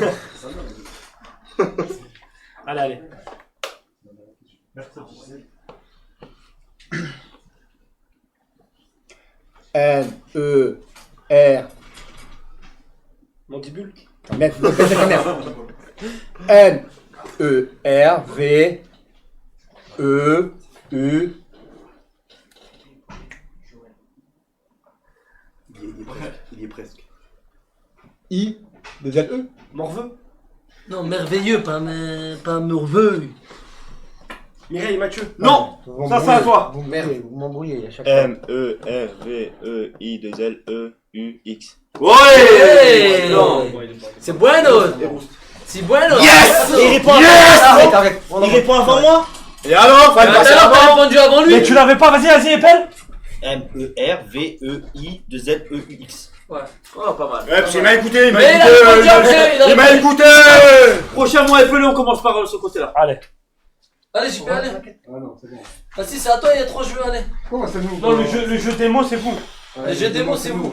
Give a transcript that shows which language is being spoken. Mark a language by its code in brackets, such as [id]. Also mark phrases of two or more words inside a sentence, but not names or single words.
[fr] Allez. N-E-R. Mandibule. Merde, baisse ta mère. N-E-R-V-E-U. Il y est presque. I. Deuxième E. Morveux. Non, merveilleux, pas morveux. Mireille, Mathieu. Non. Ça, c'est à toi. Vous m'embrouillez à chaque fois. M-E-R-V-E-I-2-L-E-U-X. Ouais. Non. C'est bueno. C'est bueno. Yes. Il répond Arrête. Il répond avant moi. Et alors, T'as répondu avant lui. Mais tu l'avais pas, vas-y, épelle. M-E-R-V-E-I-2-L-E-U-X. Ouais. Oh, pas mal. Ouais, parce qu'il m'a écouté, il m'a Mais il a répondu après. Il m'a écouté. Prochain mois, épelé, on commence par ce côté-là. Allez. Allez, j'y peux aller. Ah non, c'est bon. Vas-y, c'est à toi, il y a 3 jeux, allez. Comment c'est nous? Non, le jeu des mots, c'est vous. Le jeu des mots, c'est vous.